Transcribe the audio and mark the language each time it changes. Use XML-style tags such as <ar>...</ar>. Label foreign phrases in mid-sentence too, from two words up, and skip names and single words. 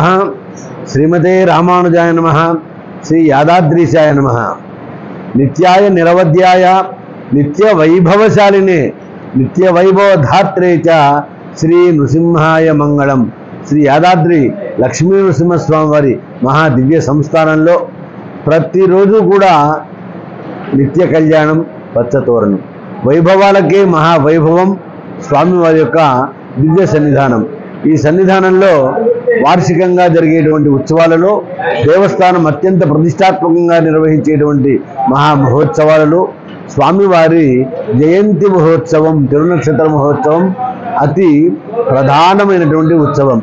<sa>श्रीमते रामानुजाय नमः। श्री यादाद्रीशाय नमः। नित्याय निरवध्याय नित्य वैभवशालिने नित्य वैभवधात्रे च श्री नृसिंहाय मंगलम।</sa> <te>శ్రీ యాదాద్రి లక్ష్మీ నృసింహస్వామి వారి మహా దివ్య సంస్థానంలో ప్రతిరోజు కూడా నిత్య కళ్యాణం పచ్చతోరణం వైభవాలకే మహా వైభవం స్వామివారి యొక్క దివ్య సన్నిధానం। ఈ సన్నిధానంలో వార్షికంగా జరిగేటువంటి ఉత్సవాలలో దేవస్థానం అత్యంత ప్రతిష్టాత్మకంగా నిర్వహించేటువంటి మహా మహోత్సవాలలో స్వామివారి జయంతి మహోత్సవం తిరునక్షత్ర మహోత్సవం అతి ప్రధానమైనటువంటి ఉత్సవం।</te>